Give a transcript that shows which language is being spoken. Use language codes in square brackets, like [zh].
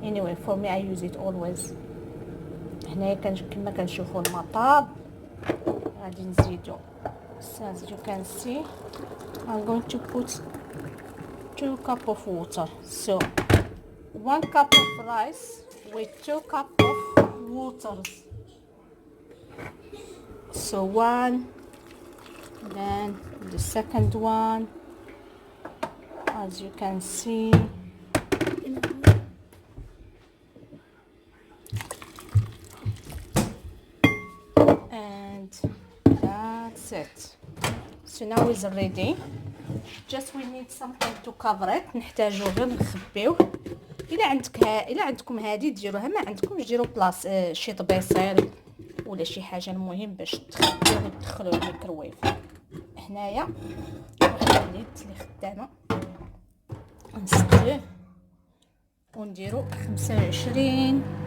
[en] Anyway, for me I use it always. [ar] هنا كما كنشوفوا الماء طاب، غادي نزيدو. [en] As you can see, I'm going to put 2 cups of water. So 1 cup of rice with 2 cups of water. So 1, then the second one, as you can see. And that's it. So now it's ready. Just we need something to cover it. [ar] نحتاجو غير نخبيوه. الا عندكم هادي ديروها، ما عندكمش ديروا بلاص شي طبيصير ولا شي حاجه، المهم باش تخبيوه وتدخلوه الميكروويف. هنايا واحد اليد اللي خدامه نسقيوه ونديرو 25.